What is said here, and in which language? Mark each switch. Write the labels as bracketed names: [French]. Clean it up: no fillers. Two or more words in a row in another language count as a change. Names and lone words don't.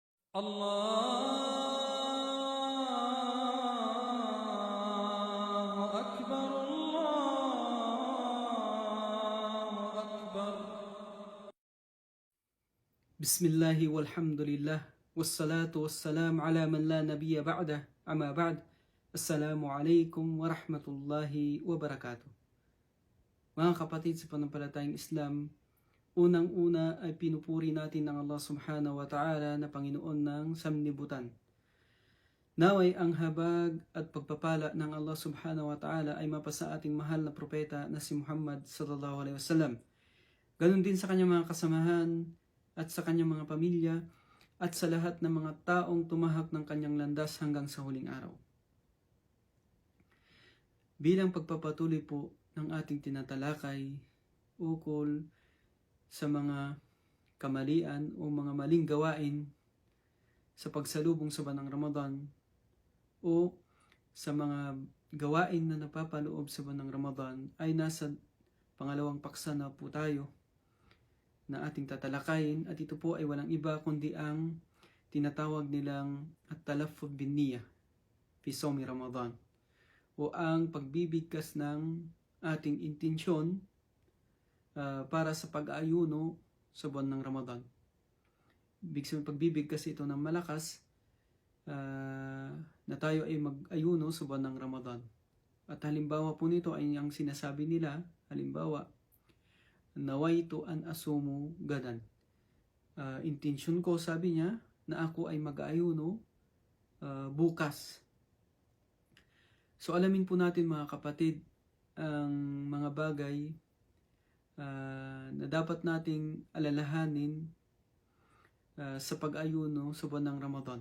[Arabic] الله أكبر الله أكبر. بسم الله والحمد لله والصلاة والسلام على من لا نبي بعده أما بعد. السلام عليكم ورحمة الله وبركاته. [Filipino] Mga kapatid sa pananampalatayang Islam, unang-una ay pinupuri natin ang Allah [Arabic] سبحانه وتعالى [Filipino] na Panginoon ng sanlibutan. Naway ang habag at pagpapala ng Allah [Arabic] سبحانه وتعالى [Filipino] ay mapasa ating mahal na propeta na si Muhammad [Arabic] صلى الله عليه وسلم. [Filipino] Ganon din sa kanyang mga kasamahan at sa kanyang mga pamilya at sa lahat ng mga taong tumahak ng kanyang landas hanggang sa huling araw. Bilang pagpapatuloy po ng ating tinatalakay ukol sa mga kamalian o mga maling gawain sa pagsalubong sa buwan ng Ramadan o sa mga gawain na napapaloob sa buwan ng Ramadan, ay nasa pangalawang paksa na po tayo na ating tatalakayin, at ito po ay walang iba kundi ang tinatawag nilang [Arabic] التلفظ بالنية في صوم رمضان, [Filipino] o ang pagbibigkas ng ating intensyon para sa pag-aayuno sa buwan ng Ramadan. Ibig sabihin, pagbibigkas ito ng malakas na tayo ay mag-ayuno sa buwan ng Ramadan. At halimbawa po nito ay ang sinasabi nila, halimbawa, [Arabic] نويت أن أصوم غدا. [Filipino] Intensyon ko, sabi niya, na ako ay mag-aayuno bukas. So alamin po natin mga kapatid ang mga bagay na dapat nating alalahanin sa pag-ayuno sa buwan ng Ramadan.